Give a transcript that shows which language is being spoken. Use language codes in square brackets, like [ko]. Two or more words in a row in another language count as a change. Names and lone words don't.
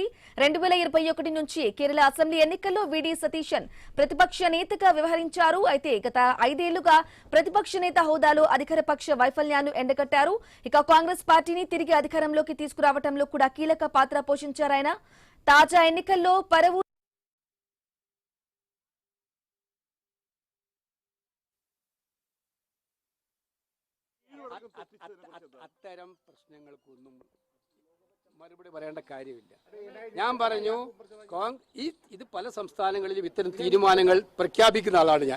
[te] 2021 నుంచి కేరళ అసెంబ్లీ ఎన్నికల్లో విడి సతీశన్ ప్రతిపక్ష నేతగా వ్యవహరించారు. అయితే గత 5 ఏళ్లుగా ప్రతిపక్ష నేత హోదాలో అధికార పక్ష వైఫల్యాన్ని ఎండగట్టారు. ఇక కాంగ్రెస్ పార్టీని తిరిగి అధికారంలోకి తీసుకురావడంలో కూడా కీలక పాత్ర పోషించారాయన. తాజా ఎన్నికల్లో పరవూర్ [ml] അത്തരം പ്രശ്നങ്ങൾക്കൊന്നും മറുപടി പറയേണ്ട കാര്യമില്ല. ഞാൻ പറഞ്ഞു ഇത് പല സംസ്ഥാനങ്ങളിലും ഇത്തരം തീരുമാനങ്ങൾ പ്രഖ്യാപിക്കുന്ന ആളാണ് ഞാൻ.